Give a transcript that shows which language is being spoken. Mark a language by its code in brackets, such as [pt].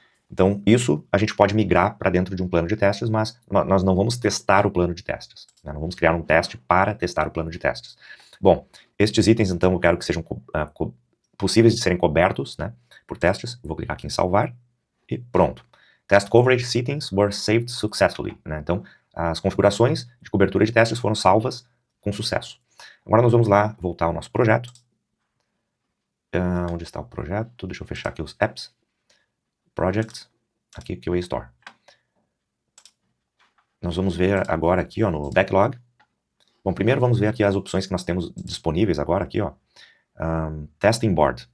[pt] Então, isso a gente pode migrar para dentro de um plano de testes, mas nós não vamos testar o plano de testes, né? Não vamos criar um teste para testar o plano de testes. Bom, estes itens, então, eu quero que sejam possíveis de serem cobertos, né, por testes. Eu vou clicar aqui em salvar e pronto. [en] Test coverage settings were saved successfully, né? [pt] Então, as configurações de cobertura de testes foram salvas com sucesso. Agora nós vamos lá voltar ao nosso projeto. Onde está o projeto? Deixa eu fechar aqui os apps. Projects, aqui QA Store. Nós vamos ver agora aqui, ó, no backlog. Bom, primeiro vamos ver aqui as opções que nós temos disponíveis agora aqui, ó. Testing Board.